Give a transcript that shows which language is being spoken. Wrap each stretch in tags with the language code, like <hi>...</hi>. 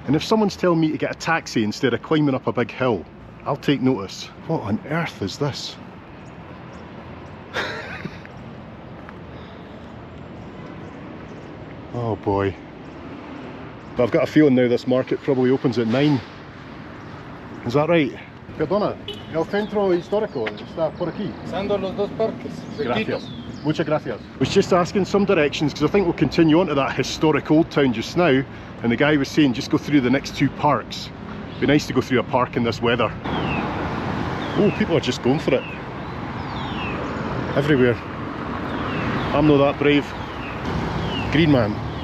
<en>And if someone's telling me to get a taxi instead of climbing up a big hill, I'll take notice. What on earth is this? Oh boy. But I've got a feeling now this market probably opens at 9. Is that right?</en> <es>Perdona, el centro histórico está por aquí. Pasando los dos parques. Gracias. Muchas gracias.</es> <en>I was just asking some directions because I think we'll continue on to that historic old town just now, and the guy was saying just go through the next 2 parks. It'd be nice to go through a park in this weather. Oh, people are just going for it. Everywhere. I'm not that brave. Green man.</en>